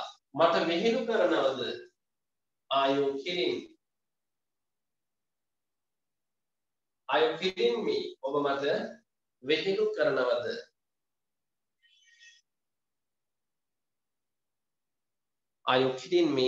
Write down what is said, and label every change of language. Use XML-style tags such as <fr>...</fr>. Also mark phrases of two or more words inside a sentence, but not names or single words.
<si>මට විහිළු කරනවද?</si> <en>Are you kidding? Are you kidding me?</en> <si>ඔබ මට විහිළු කරනවද?</si> <en>Are you kidding me?</en>